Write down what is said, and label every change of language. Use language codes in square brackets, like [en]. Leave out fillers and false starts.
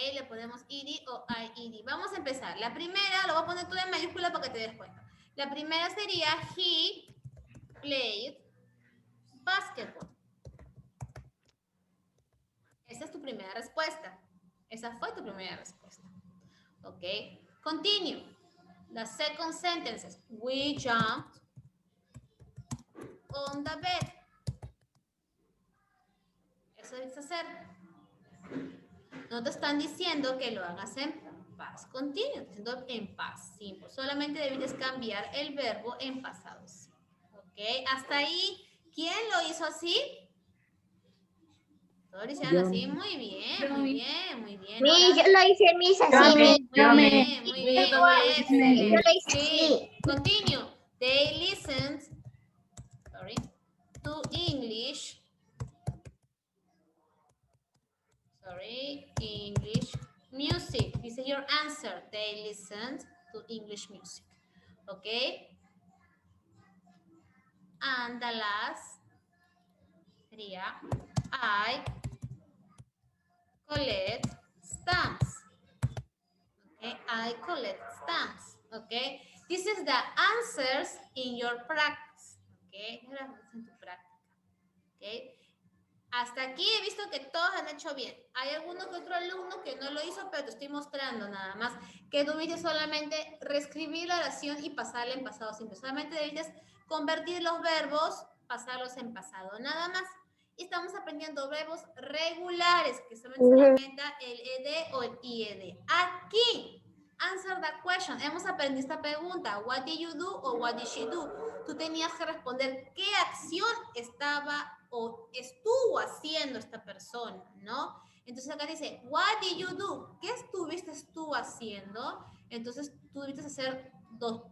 [es] Le ponemos id o ied. Vamos a empezar. La primera, lo voy a poner todo en mayúscula para que te des cuenta. La primera sería [en] he played basketball. [es] Esa es tu primera respuesta. Esa fue tu primera respuesta. [en] Ok. Continue. The second sentence is, we jumped on the bed. [es] Eso debes hacer. No te están diciendo que lo hagas en past continuo, diciendo en past simple. Solamente debes cambiar el verbo en pasado simple. Ok. Ok, hasta ahí. ¿Quién lo hizo así? Todos lo hicieron así. Muy bien, muy bien, muy bien. [en] Miss, [es] Ahora, yo lo hice, Miss, así, Miss. muy bien, muy bien. Yo Excelente. lo hice Sí. así. [en] Continue. They listened, sorry, to English. Sorry, English music. This is your answer. They listened to English music. Okay. And the last sería I collect stamps. Okay, I collect stamps. Okay, this is the answers in your practice. [es] Okay, en tu práctica. Okay, hasta aquí he visto que todos han hecho bien. Hay alguno que otro alumno que no lo hizo, pero te estoy mostrando nada más que debiste solamente reescribir la oración y pasarla en pasado simple. Solamente debiste convertir los verbos, pasarlos en pasado, nada más. Y estamos aprendiendo verbos regulares, que solamente se aumenta el ed o el ied. Aquí, [en] answer the question. [es] Hemos aprendido esta pregunta. [en] What did you do o what did she do? [es] Tú tenías que responder qué acción estaba o estuvo haciendo esta persona, ¿no? Entonces acá dice, [en] what did you do? [es] ¿Qué estuviste tú haciendo? Entonces tú debiste hacer dos.